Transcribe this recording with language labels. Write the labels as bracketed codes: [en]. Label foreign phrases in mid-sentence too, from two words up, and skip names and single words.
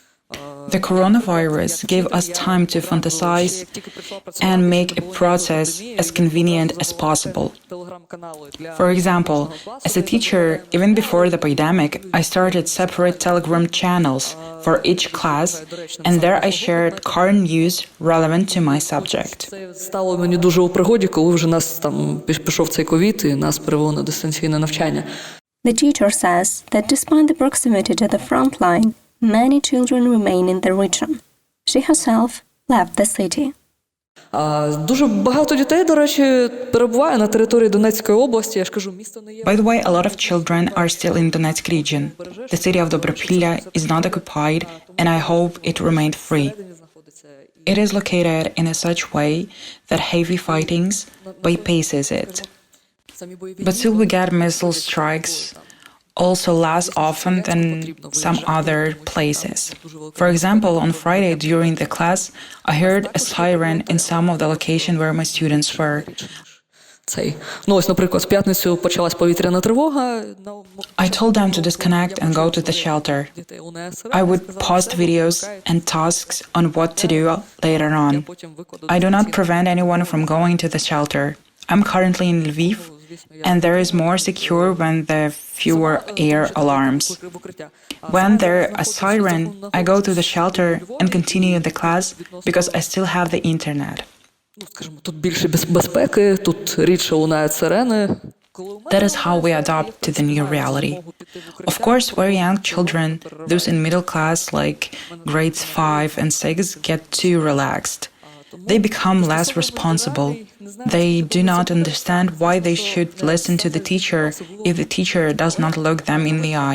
[en] The coronavirus gave us time to fantasize and make a process as convenient as possible. For example, as a teacher, even before the pandemic, I started separate Telegram channels for each class, and there I shared current news relevant to my subject. [uk] Це стало мені дуже у пригоді, коли вже нас там пішов цей ковід і нас перевело на дистанційне навчання. [en] The teacher says that despite the proximity to the front line, many children remain in the region. She herself left the city. [uk] Дуже багато дітей, до речі, перебуває на території Донецької області. Я ж кажу, місто не є. [en] By the way, a lot of children are still in Donetsk region. The city of Dobropilla is not occupied, and I hope it remained free. It is located in a such way that heavy fightings bypasses it. But still we get missile strikes, also less often than some other places. For example, on Friday during the class, I heard a siren in some of the location where my students were. [uk] Ось, наприклад, в п'ятницю почалась повітряна тривога. [en] I told them to disconnect and go to the shelter. I would post videos and tasks on what to do later on. I do not prevent anyone from going to the shelter. I'm currently in Lviv, and there is more secure when there are fewer air alarms. When there is a siren, I go to the shelter and continue the class because I still have the internet. [uk] Скажімо, тут більше безпеки, тут рідше лунають сирени. [en] That is how we adapt to the new reality. Of course, very young children, those in middle class like grades 5 and 6, get too relaxed. They become less responsible. They do not understand why they should listen to the teacher if the teacher does not look them in the eye.